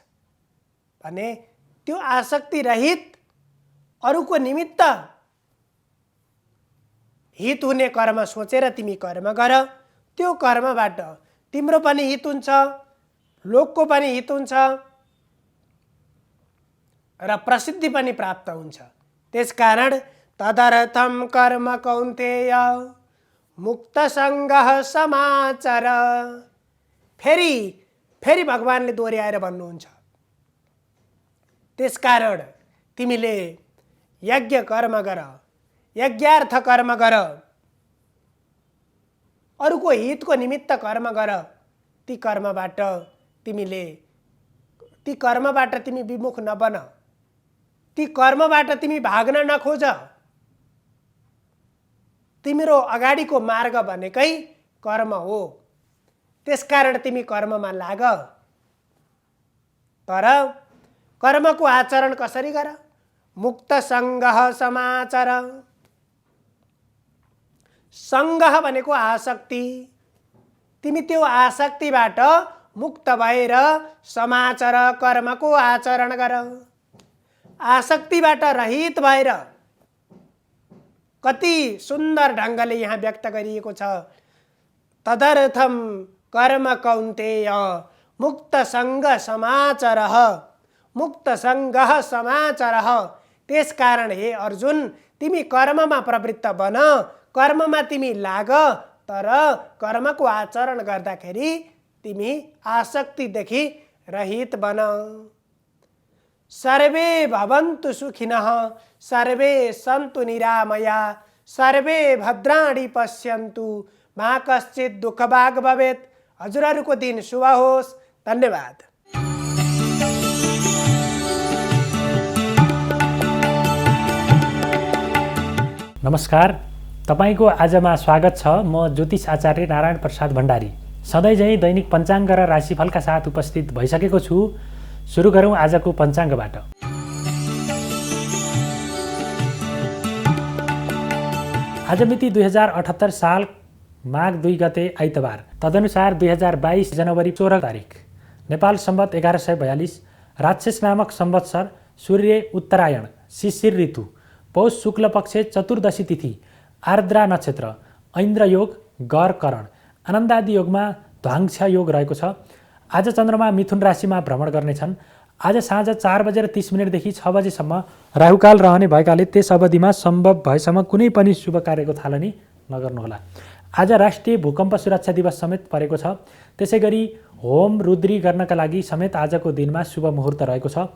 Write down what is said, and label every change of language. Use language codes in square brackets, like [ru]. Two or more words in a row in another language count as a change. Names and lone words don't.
[ne] भने त्यो आसक्ति रहित, अरूको निमित्त हित हुने कर्म सोचेर तिमी कर्म गर। त्यो कर्मबाट तिम्रो पनि हित हुन्छ, लोकको पनि हित हुन्छ र प्रसिद्धि पनि प्राप्त हुन्छ। [sa] त्यसकारण तदर्थम कर्म कौन्तेय मुक्त सङ्गः समाचर। [ne] फेरि भगवानले दोहोऱ्याएर भन्नुहुन्छ त्यसकारण तिमीले यज्ञ कर्म गर, यज्ञार्थ कर्म गर, अरूको हितको निमित्त कर्म गर। ती कर्मबाट तिमी विमुख नबन, ती कर्मबाट तिमी भाग्न नखोज। तिम्रो अगाडिको मार्ग भनेकै कर्म हो। त्यसकारण तिमी कर्ममा लाग। तर कर्मको आचरण कसरी गर? [sa] मुक्त सङ्गः समाचर। [ne] सङ्गः भनेको आसक्ति। तिमी त्यो आसक्तिबाट मुक्त भएर समाचर, कर्मको आचरण गर। आसक्तिबाट रहित भएर, कति सुन्दर ढङ्गले यहाँ व्यक्त गरिएको छ, [sa] तदर्थम कर्म कौन्तेय मुक्त सङ्ग समाचरः, मुक्त सङ्गः समाचरः। [ne] त्यसकारण हे अर्जुन, तिमी कर्ममा प्रवृत्त बन, कर्ममा तिमी लाग। तर कर्मको आचरण गर्दाखेरि तिमी आसक्तिदेखि रहित बन। [sa] सर्वे भवन्तु सुखिनः, सर्वे सन्तु निरामया, सर्वे भद्राणि पश्यन्तु मा कश्चित् दुःखभाग् भवेत्। [ne] हजुरहरूको दिन शुभ होस्। धन्यवाद। नमस्कार, तपाईको आजमा स्वागत छ। म ज्योतिष आचार्य नारायण प्रसाद भण्डारी सधैँ झैँ दैनिक पञ्चाङ्ग र राशिफलका साथ उपस्थित भइसकेको छु। सुरु गरौँ आजको पञ्चाङ्गबाट। आज मिति 2078 साल माघ 2 गते आइतबार, तदनुसार 2022 जनवरी 14 तारिक, नेपाल सम्वत 1142, राक्षस नामक संवत्सर, सूर्य उत्तरायण, शिशिर ऋतु, पौष शुक्ल पक्ष चतुर्दशी तिथि, आर्द्रा नक्षत्र, ऐन्द्र योग, गर करण, आनन्दादि योगमा ध्वांस योग रहेको छ। आज चन्द्रमा मिथुन राशिमा भ्रमण गर्नेछन्। आज साँझ 4:30 देखि 6 बजेसम्म राहुकाल रहने भएकाले त्यस अवधिमा सम्भव भएसम्म कुनै पनि शुभ कार्यको थालनी नगर्नुहोला। आज राष्ट्रिय भूकम्प सुरक्षा दिवस समेत परेको छ। त्यसैगरी होम रुद्री गर्नका लागि समेत आजको दिनमा शुभ मुहुर्त रहेको छ।